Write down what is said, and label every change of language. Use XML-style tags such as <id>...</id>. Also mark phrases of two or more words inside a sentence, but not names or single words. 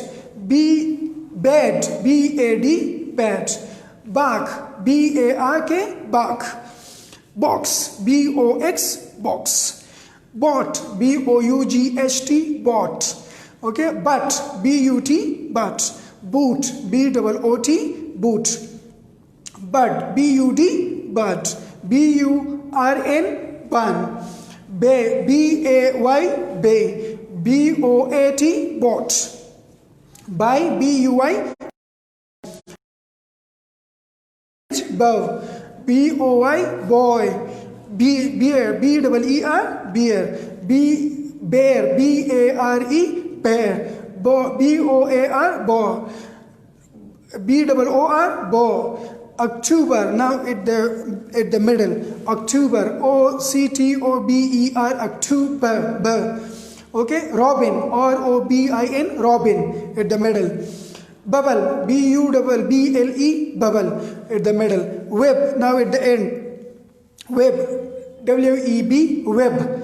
<en>Bad, B-A-D, bad. Bark, B-A-R-K, bark. Box, B-O-X, box. Bought, B-O-U-G-H-T, bought. Okay, butt, B-U-T, butt. Boot, B-O-O-T, boot. Bud, B-U-D, bud. B-U-R-N, bun. Bay, B-A-Y, bay. B-O-A-T, bought. Buy, B-U-Y, bow. B-O-Y, boy. Beer, B-E-E-R, beer. Bear, B-A-R-E, bear. B-O-A-R, bow. B-O-O-R, bow. October, now at the middle. October, O-C-T-O-B-E-R, October. Okay, Robin, R-O-B-I-N, Robin, at the middle. Bubble, B-U-B-B-L-E, bubble, at the middle. Web, now at the end. Web, W-E-B, web.</en>